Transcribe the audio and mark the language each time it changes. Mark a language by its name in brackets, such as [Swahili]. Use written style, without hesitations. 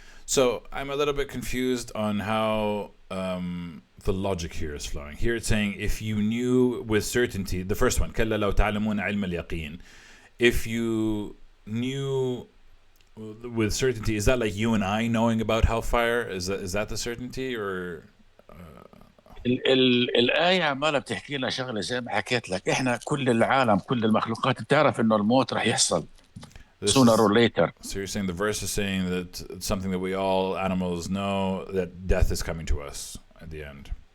[English] So I'm a little bit confused on how the logic here is flowing. Here it's saying if you knew with certainty, the first one, [Arabic] كلا لو تعلمون علم اليقين. [English] If you knew with certainty, is that like you and I knowing about hellfire? Is that the certainty or? [Arabic] الآية عمالة بتحكي لنا شغلة زي ما حكيت لك. إحنا كل العالم كل المخلوقات بتعرف إنه الموت رح يحصل [English] sooner or later. So you're saying the verse is saying that it's something that we all animals know, that death is coming to us at the end.